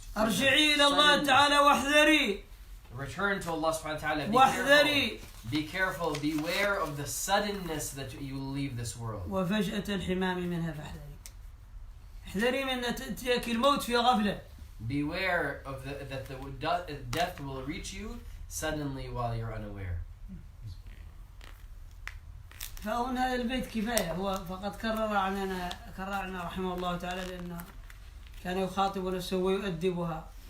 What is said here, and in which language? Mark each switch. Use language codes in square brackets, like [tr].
[ar] أرجعي إلى الله تعالى واحذري. [en] Return to Allah subhanahu wa ta'ala. Be careful, beware of the suddenness that you leave this world. [ar] وفجأة الحمام منها فاحذري. احذري من تأتيك الموت في غفلة. [en] Beware of that the death will reach you suddenly while you're unaware. [ar] فأظن هذا البيت كفاية. هو فقد كررنا رحمه الله تعالى لأنه كان يخاطب نفسه ويؤدبها.